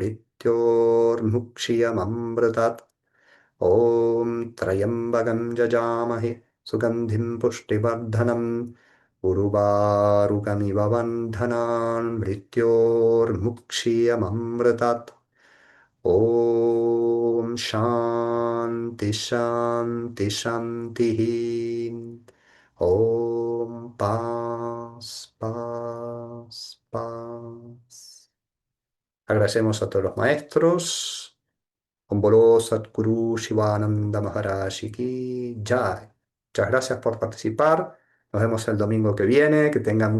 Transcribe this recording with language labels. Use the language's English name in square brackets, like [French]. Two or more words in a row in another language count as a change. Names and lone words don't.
[Sanskrit] mrityormukshiyamamritat ॐ त्र्यम्बकं यजामहे सुगन्धिं पुष्टिवर्धनम् उर्वारुकमिव बन्धनान् मृत्योर्मुक्षीयममृतात् ॐ शान्ति शान्ति शान्तिः ॐ [Spanish] paz, paz, paz. Agradecemos a todos los maestros. [Hindi] Con बोलो सतगुरु शिवानंद महाराजी की जय. [Spanish] Muchas gracias por participar. Nos vemos el domingo que viene.